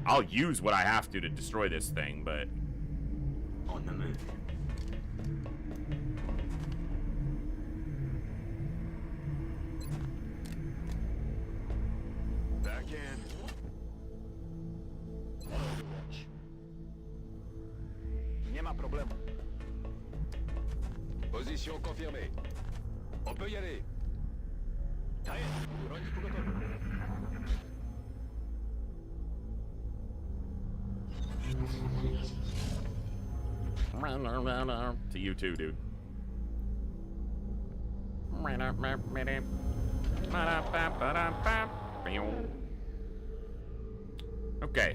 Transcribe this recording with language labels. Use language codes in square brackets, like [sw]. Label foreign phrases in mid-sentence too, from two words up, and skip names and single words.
[en] I'll use what I have to destroy this thing, but... On the move. Back in. Overwatch. [pl] Nie ma problemu. [fr] Position confirmée. On peut y aller. Taille. [pl] Broń w pogotowiu. [en] To you too, dude. Okay.